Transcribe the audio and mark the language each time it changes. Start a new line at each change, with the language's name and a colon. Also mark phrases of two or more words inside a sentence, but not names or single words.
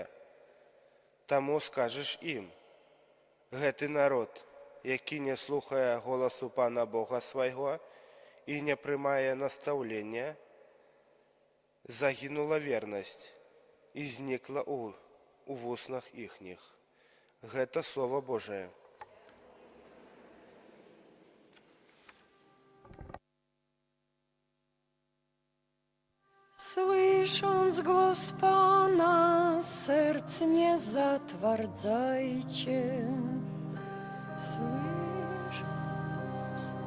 Belarusian: Таму скажаш ім: гэты народ, які не слухае голасу Пана Бога свайго і не прымае настаўлення, загінула вернасць і знікла у вуснах іхніх. Гэта Слово Божие.
Polish: Słysząc głos Pana, serc nie zatwardzajcie. Słysząc głos.